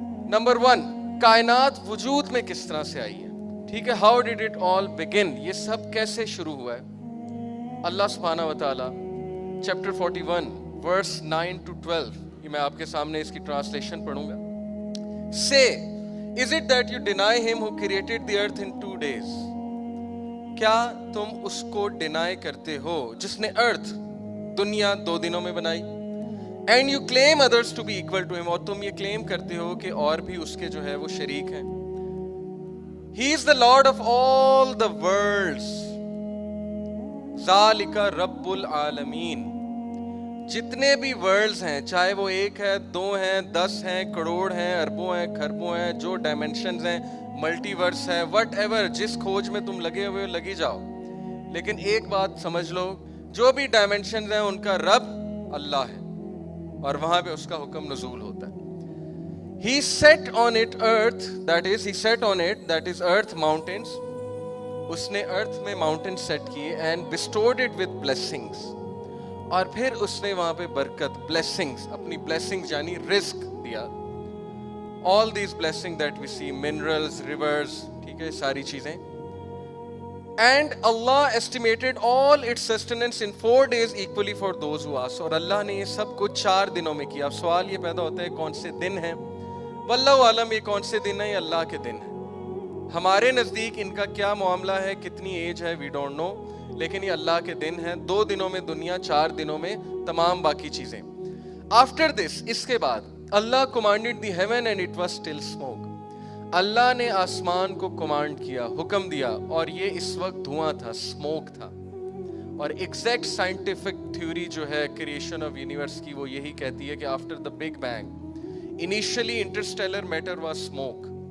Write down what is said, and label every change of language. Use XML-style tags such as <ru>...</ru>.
<ur>Number 1, کائنات وجود میں کس طرح سے آئی ہے, ٹھیک ہے.</ur> <en>how did it all begin,</en> <ur>یہ سب کیسے شروع ہوا ہے. اللہ سبحانہ و تعالیٰ چیپٹر 41 ورس 9 to 12, یہ میں آپ کے سامنے اس کی ٹرانسلیشن پڑھوں گا.</ur> <en>Say, is it that you deny him who created the earth in 2 days?</en> <ur>کیا تم اس کو ڈینائی کرتے ہو جس نے ارتھ, دنیا 2 دنوں میں بنائی.</ur> <en>and you claim others to be equal to ہم,</en> <ur>اور تم یہ کلیم کرتے ہو کہ اور بھی اس کے جو ہے وہ شریک ہیں.</ur> <en>he is the lord of all the worlds,</en> <ar>ذالک رب العالمین.</ar> <ur>جتنے بھی ورلڈز ہیں, چاہے وہ 1 ہے, 2 ہیں, 10 ہیں, کروڑ ہیں, اربوں ہیں, کھربوں ہیں, جو ڈائمینشنز ہیں, ملٹی ورس ہے, وٹ ایور, جس کھوج میں تم لگے ہوئے لگی جاؤ, لیکن ایک بات سمجھ لو, جو بھی ڈائمینشنز ہیں ان کا رب اللہ ہے, اور وہاں پہ اس کا حکم نزول ہوتا ہے.</ur> <en>He set on it earth, that is, he set on it, that is earth, mountains.</en> <ur>اس نے ارتھ میں ماؤنٹین سیٹ کیے,</ur> <en>and bestowed it with blessings.</en> <ur>اور پھر اس نے وہاں پہ برکت, blessings, اپنی blessings یعنی رزق دیا.</ur> <en>All these blessings that we see, minerals, rivers,</en> <ur>ٹھیک ہے, ساری چیزیں.</ur> <en>And Allah estimated all its sustenance in 4 days equally for those who ask.</en> <ur>اور اللہ نے یہ سب کچھ 4 دنوں میں کیا. اب سوال یہ پیدا ہوتا ہے کون سے دن ہیں, واللہ عالم یہ کون سے دن ہیں, یہ اللہ کے دن ہیں. ہمارے نزدیک ان کا کیا معاملہ ہے, کتنی ایج ہے,</ur> <en>we don't know,</en> <ur>لیکن یہ اللہ کے دن ہیں. 2 دنوں میں دنیا, 4 دنوں میں تمام باقی چیزیں.</ur> <en>After this,</en> <ur>اس کے بعد</ur> <en>اللہ commanded the heaven and it was still smoke.</en> <ur>اللہ نے آسمان کو کمانڈ کیا, حکم دیا, اور یہ اس وقت دھواں تھا, اسموک تھا. اور ایگزیکٹ سائنٹیفک تھیوری جو ہے کریشن آف یونیورس کی, وہ یہی کہتی ہے کہ</ur> <en>After the big bang initially interstellar matter was smoke.</en>